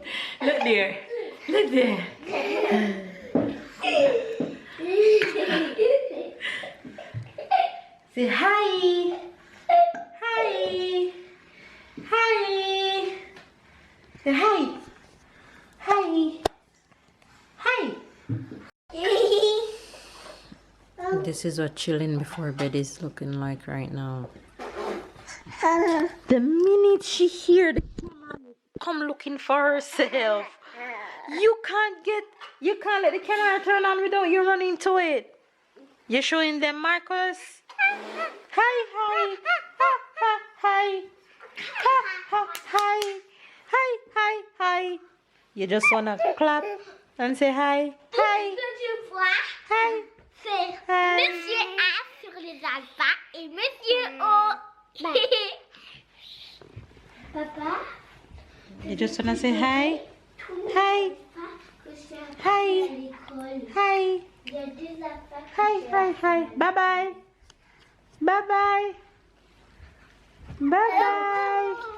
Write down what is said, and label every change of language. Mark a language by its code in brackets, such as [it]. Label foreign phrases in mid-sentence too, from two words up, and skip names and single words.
[en] Look there. Look there. Say hi. Hi. Hi. Say hi. Hi. Hi. This is what chilling before bed is looking like right now. The minute she hears the camera come looking for herself, you can't let the camera turn on without you running to it. You're showing them, Marcus. Hi, hi, ha, ha, hi, ha, ha, hi, hi, hi, hi. You just wanna clap and say hi, hi, hi. [fr] Monsieur A sur les alphas et Monsieur O. [en] Papa, You just wanna say hi, hi, hi, hi, hi, hi, hi. Bye bye, bye bye, bye bye.